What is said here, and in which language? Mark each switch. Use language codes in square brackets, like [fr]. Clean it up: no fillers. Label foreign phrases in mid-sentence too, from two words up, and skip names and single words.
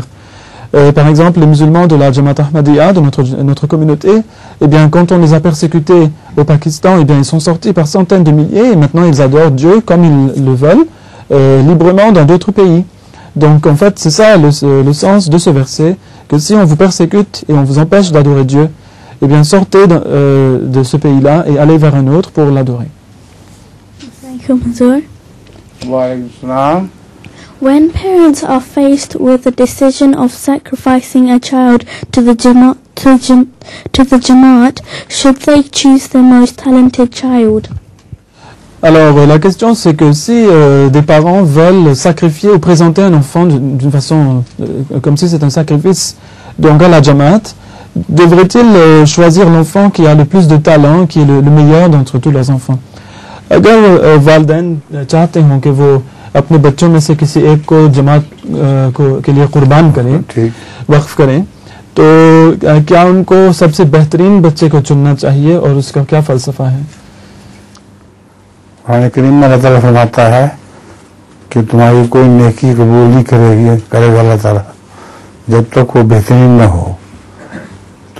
[fr] Par exemple, les musulmans de la Jamaat Ahmadiyya, de notre communauté, eh bien, quand on les a persécutés au Pakistan, eh bien, ils sont sortis par centaines de milliers et maintenant ils adorent Dieu comme ils le veulent, librement dans d'autres pays. Donc, en fait, c'est ça le sens de ce verset, que si on vous persécute et on vous empêche d'adorer Dieu, eh bien, sortez de ce pays-là et allez vers un autre pour l'adorer. [en] When parents are faced with the decision of sacrificing a child to the Jamaat, should they choose the most talented child? [fr] Alors, la question c'est que si des parents veulent sacrifier ou présenter un enfant d'une façon comme si c'est un sacrifice, donc à la Jamaat, devraient-ils choisir l'enfant qui a le plus de talent, qui est le meilleur d'entre tous leurs enfants? [ur] اگر والدین چاہتے ہوں کہ وہ اپنے بچوں میں سے کسی ایک کو جماعت کے لیے قربان کریں، وقف کریں، تو کیا ان کو سب سے بہترین بچے کو چننا چاہیے اور اس کا کیا فلسفہ ہے? قرآن کریم میں اللہ تعالیٰ فرماتا ہے کہ تمہاری کوئی نیکی قبول نہیں کرے گا اللہ تعالیٰ جب تک وہ بہترین نہ ہو.